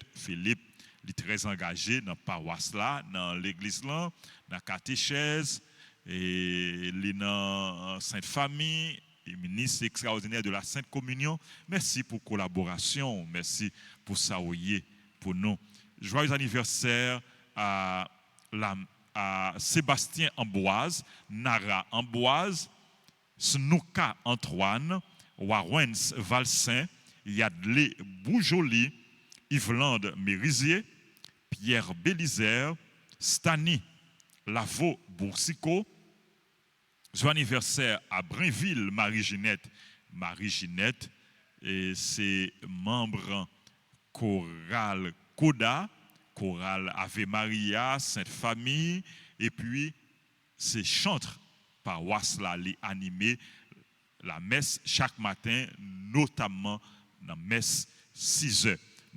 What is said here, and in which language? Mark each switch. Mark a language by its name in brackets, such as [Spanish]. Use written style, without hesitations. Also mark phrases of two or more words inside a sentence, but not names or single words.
[French] Philippe, il est très engagé dans la paroisse là, dans l'église là, dans la catéchèse, et il est dans Sainte Famille, et ministre extraordinaire de la Sainte Communion. Merci pour la collaboration, merci pour ça pour nous. Joyeux anniversaire à Sébastien Amboise, Nara Amboise, Snouka Antoine, Warwens Valsin, Yadlé Boujoli, Yvelande Mérisier, Pierre Bélizer, Stani Lavaux Boursicot. Joyeux anniversaire à Brinville, Marie-Ginette. Marie-Ginette, et c'est membre chorale Coda, chorale Ave Maria, Sainte Famille, et puis c'est chantre paroisse là, les animés la messe chaque matin, notamment dans la messe 6 heures.